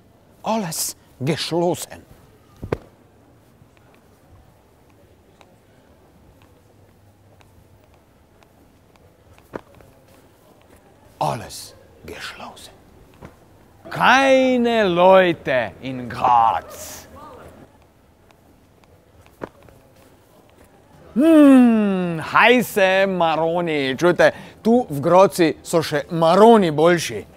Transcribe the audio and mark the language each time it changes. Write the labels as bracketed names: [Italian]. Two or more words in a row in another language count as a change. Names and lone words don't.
[German] Alles geschlossen. Alles geschlossen. Keine Leute in Graz. Heiße Maroni. [Slovenian] Čujte, tu v Graci so še maroni boljši.